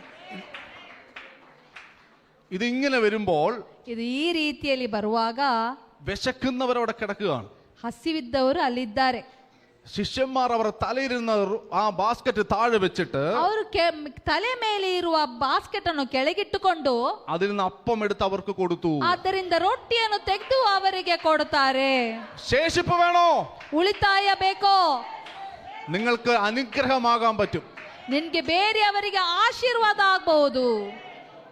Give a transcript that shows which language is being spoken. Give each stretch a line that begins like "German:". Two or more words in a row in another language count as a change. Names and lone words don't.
Malayalam: ഇതിങ്ങനെ വരുമ്പോൾ,
Kannada: ಇದು ಈ ರೀತಿಯಲ್ಲಿ ಬರುವಾಗ
Malayalam: വിശക്കുന്നവരവിടെ കിടക്കുകയാണ്.
Kannada: ಹಸಿವಿದ್ದವರು ಅಲ್ಲಿದ್ದಾರೆ.
Malayalam: ശിഷ്യന്മാർ അവർ തലയിരുന്ന ആ ബാസ്കറ്റ് താഴെ വെച്ചിട്ട്
Kannada: ಅವರು ತಲೆ ಮೇಲೆ ಇರುವ ಬಾಸ್ಕೆಟ್ ಅನ್ನು ಕೆಳಗಿಟ್ಟುಕೊಂಡು
Malayalam: അതിൽ നിന്ന് അപ്പം എടുത്ത് അവർക്ക് കൊടുത്തു.
Kannada: ಆದ್ದರಿಂದ ರೊಟ್ಟಿಯನ್ನು ತೆಗೆದು ಅವರಿಗೆ ಕೊಡುತ್ತಾರೆ.
Malayalam: ശേഷിപ്പ് വേണോ?
Kannada: ಉಳಿತಾಯ ಬೇಕೋ?
Malayalam: നിങ്ങൾക്ക് അനുഗ്രഹമാകാൻ പറ്റും.
Kannada: ನಿನ್ಗೆ ಬೇರೆಯವರಿಗೆ ಆಶೀರ್ವಾದ ಆಗಬಹುದು.